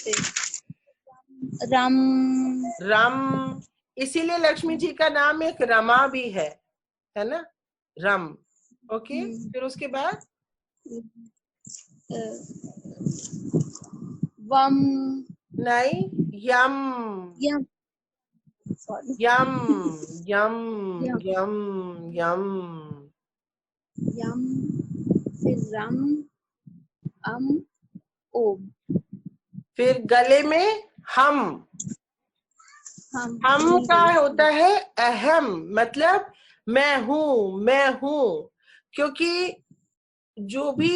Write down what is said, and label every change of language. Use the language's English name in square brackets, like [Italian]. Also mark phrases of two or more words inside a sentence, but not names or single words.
[Hindi] रम, रम, इसीलिए लक्ष्मी जी का नाम एक रमा भी है ना? रम। ओके, फिर उसके बाद वम, नहीं, यम। यम, सॉरी यम यम यम यम यम। यम, फिर रम, अम, ओम। फिर गले में हम। हम का होता है अहम, मतलब मैं हूं, क्योंकि जो भी